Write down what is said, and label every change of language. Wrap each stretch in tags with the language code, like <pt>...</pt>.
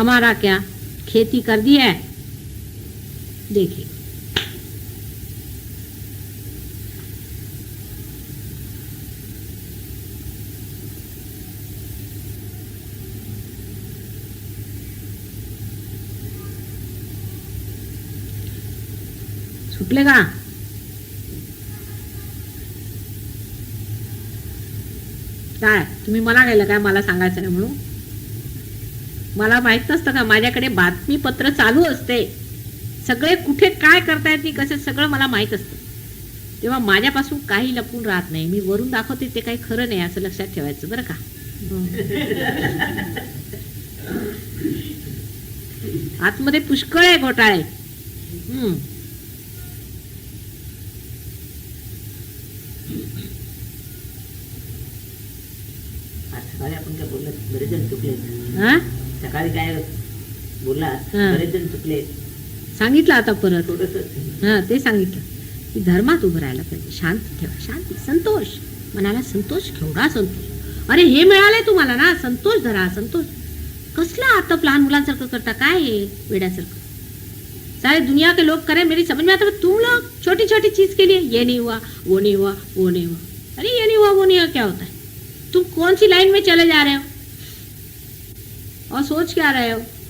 <hi>हमारा क्या खेती कर दी है, देखिए सुटलेगा।</hi> <mr>काय तुम्ही मला गेलं काय, मला सांगायचं नाही म्हणून? मला माहित नसतं का, माझ्याकडे बातमीपत्र चालू असते, सगळे कुठे काय करतायत मी कसं सगळं मला माहित असतं, तेव्हा माझ्यापासून काही लपून राहत नाही। मी वरून दाखवते ते काही खरं नाही असं लक्षात ठेवायचं बरं का। आतमध्ये पुष्कळ आहे घोटाळे। सकाळी आपण काय बोलला, बरेच जण चुकले। सकाळी काय बोलला, बरेच जण चुकले, सांगितलं आता परत। ते सांगितलं की धर्मात उभं राहायला पाहिजे, शांती ठेवा, शांती, संतोष, मनाला संतोष, केवढा संतोष। अरे हे मिळालंय तुम्हाला ना, संतोष धरा, संतोष। कसला आता लहान मुलांसारखं करता, काय हे वेड्यासारखं।</mr> <hi>सारे दुनिया के लोग करें, मेरी समझ में आता है, तुम लोग छोटी छोटी चीज के लिए ये नहीं हुआ, वो नहीं हुआ, वो नहीं हुआ। अरे ये नहीं हुआ वो नहीं हुआ क्या होता है? तुम कौन सी लाइन में चले जा रहे हो और सोच क्या रहे हो?</hi>